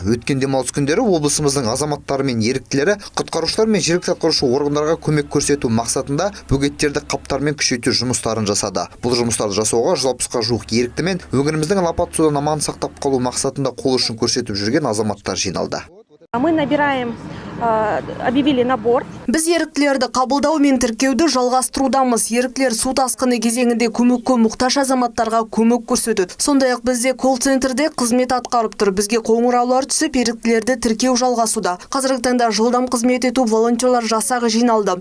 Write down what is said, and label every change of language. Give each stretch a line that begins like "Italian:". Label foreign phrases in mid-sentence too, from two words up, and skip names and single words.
Kazakh: Өткен демалыс күндері облысымыздың азаматтары мен еріктілері құтқарушылар мен жергілікті атқарушы органдарға көмек көрсету мақсатында бөгеттерді қаптармен күшейту жұмыстарын жасады. Бұл жұмыстарды жасауға 160-ға жуық ерікті мен өңіріміздің апат судан аман сақтап қалу мақсатында қол ұшын көрсетіп жүрген азаматтар жиналды.
Russian: Мы набираем, объявили набор.
Kazakh: Біз еріктілерді қабылдау мен тіркеуді жалғастырудамыз. Еріктілер су тасқыны кезеңінде көмекке мұқтаж азаматтарға көмек көрсетеді. Сондай-ақ бізде колл-центрде қызмет атқарып тұр. Бізге қоңыраулар түсіп, еріктілерді тіркеу жалғасуда. Қазіргі таңда жылдам қызмет ету волонтерлар жасағы жиналды.